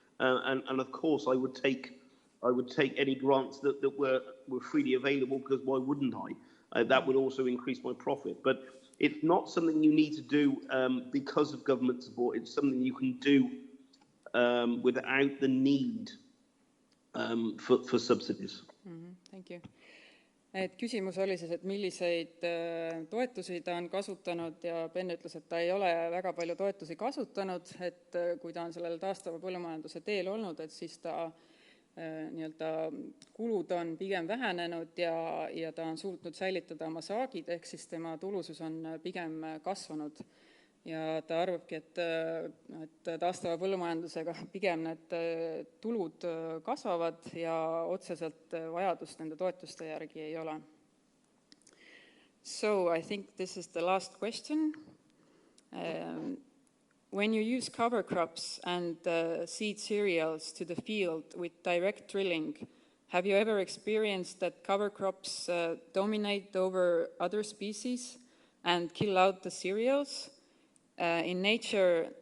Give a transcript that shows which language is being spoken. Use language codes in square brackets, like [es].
[en] And of course, I would take any grants that were freely available because why wouldn't I? That would also increase my profit. But it's not something you need to do because of government support. It's something you can do without the need for subsidies. Thank you. [et] Et küsimus oli siis, et milliseid toetusi ta on kasutanud ja Ben ütles, et ta ei ole väga palju toetusi kasutanud, et kui ta on sellel taastava põllumajanduse teel olnud, et siis ta nii-öelda kulud on pigem vähenenud ja ta on suutnud säilitada oma saagid, ehk siis tema tulusus on pigem kasvanud. Ja ta arvabki, et taastava põllumajandusega pigem need tulud kasvavad ja otseselt vajadust nende toetuste järgi ei ole. [en] So I think this is the last question. When you use cover crops and seed cereals to the field with direct drilling, have you ever experienced that cover crops dominate over other species and kill out the cereals? In nature,